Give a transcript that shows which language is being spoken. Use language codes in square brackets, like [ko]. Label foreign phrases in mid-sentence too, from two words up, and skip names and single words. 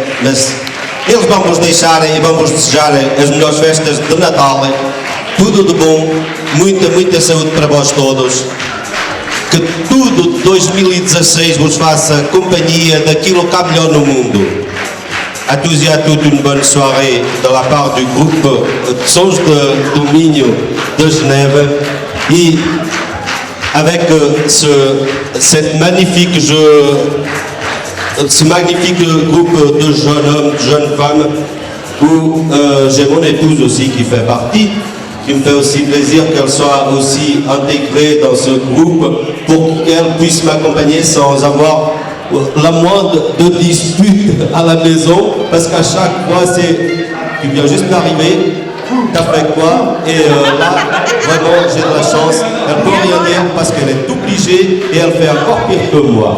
[pt] Mas eles vão vos deixarem e vão vos desejarem as melhores festas de Natal, tudo de bom, muita saúde para vós todos, que tudo de 2016 vos faça companhia daquilo que há melhor no mundo. [fr] À tous et à toutes une bonne soirée de la part du groupe Sons de Minho de Genève et avec ce magnifique groupe de jeunes hommes, de jeunes femmes où j'ai mon épouse aussi qui fait partie, qui me fait aussi plaisir qu'elle soit aussi intégrée dans ce groupe pour qu'elle puisse m'accompagner sans avoir la moindre de dispute à la maison, parce qu'à chaque fois tu viens juste d'arriver, t'as fait quoi, et là vraiment j'ai de la chance, elle peut rien dire parce qu'elle est obligée et elle fait encore pire que moi.